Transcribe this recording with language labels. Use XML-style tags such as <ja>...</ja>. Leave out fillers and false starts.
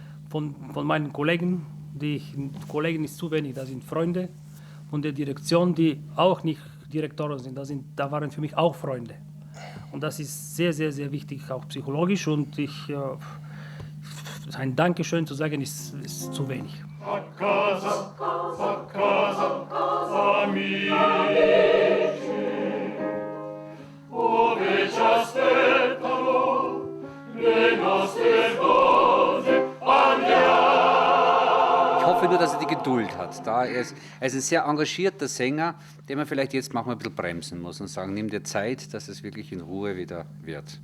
<de>Von meinen Kollegen, Kollegen ist zu wenig, das sind Freunde. Von der Direktion, die auch nicht Direktoren sind, da waren für mich auch Freunde. Und das ist sehr, sehr, sehr wichtig, auch psychologisch. Und ein Dankeschön zu sagen, ist zu wenig.</de> <it>A casa, amici, ove ci aspettano le nostre donne, andiamo.</it> <de>Ich hoffe nur, dass er die Geduld hat. Er ist ein sehr engagierter Sänger, den man vielleicht jetzt manchmal ein bisschen bremsen muss und sagen, nimm dir Zeit, dass es wirklich in Ruhe wieder wird.</de>